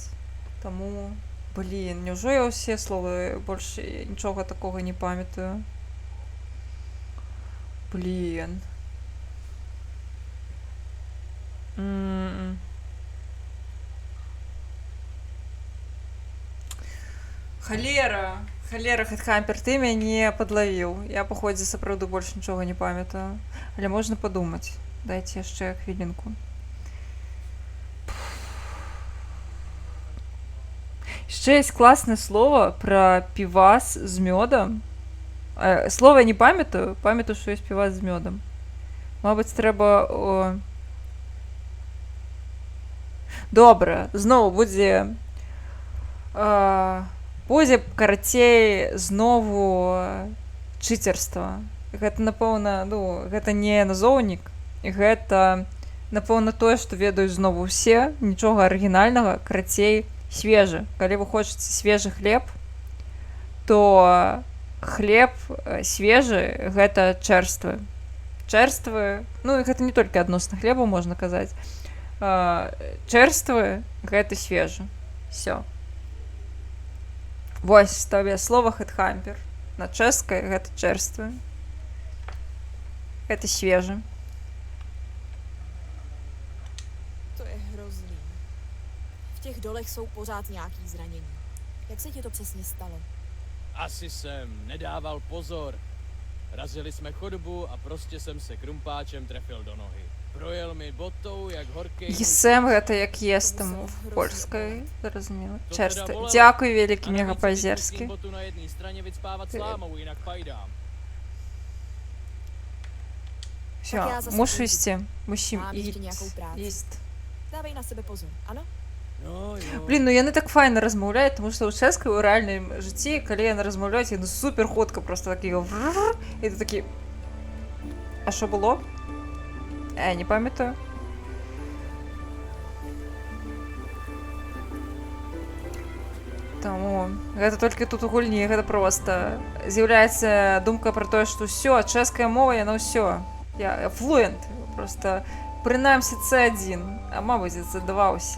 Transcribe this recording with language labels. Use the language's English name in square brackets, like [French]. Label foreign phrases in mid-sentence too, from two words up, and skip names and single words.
[Ukrainian] Тому, блін, невже я усі слова більше нічого такого не пам'ятаю? Блін. Холера! [Belarusian] Холера, Хедхампер, ти мяне подловіў. Я, походзе, сапраўды больш нічога не памятаю. Але можна падумаць. Дайте яшчэ хвілінку. [Ukrainian] Ще є класне слово про півас з мьодом. Слово я не пам'ятаю, пам'ятаю, що є півас з мьодом. Мабуть, треба... Добре, знову буде... Буде, [Belarusian] карацей, знову читерство. Гэта, напэўна, ну, гэта не назоўнік, гэта, напэўна, тое, што ведаюць знову ўсе, нічога арыгінальнага, карацей, свежы. Калі вы хочаце свежы хлеб, то хлеб свежы гэта чэрствы. Чэрствы, ну, гэта не толькі адносна хлебу, можна казаць. Чэрствы гэта свежы. Всё. Вось табе слова хэтхампер. На чэшскай гэта чэрствы. Гэта свежы. [Czech] To je hrozný. V těch dolech jsou pořád nějaký zranění. Jak se ti to přesně stalo? Asi jsem nedával pozor. Razili jsme chodbu a prostě jsem se krumpáčem trefil do nohy. Projel mi botou, jak horkej... [Ukrainian] Єсем гэта як єстем в польській, зрозуміло. Черсти. Дякую, великий мегапозерський. [Czech] botu na jedné straně vycpávat slámou, jinak pajdám. [Ukrainian] Все, мушу йти. Мусím [Czech] Mám ještě nějakou práci. [Ukrainian] їсти. [Czech] Dávej na sebe pozor, ano? [Belarusian] Блін, ну яны так файна размаўляюць, тому што ў чэшскай у рэальным жыцці, калі яны размаўляюць, яны супер хутка просто такі і ты такі... [Ukrainian] А що було? Не пам'ятаю. [Belarusian] Таму гэта толькі тут у гульні, гэта проста з'яўляецца думка пра тое, што ўсё, чэшская мова, яна ўсё. Я флуент, просто прынамсі C1, а мабыць C2 ўсе.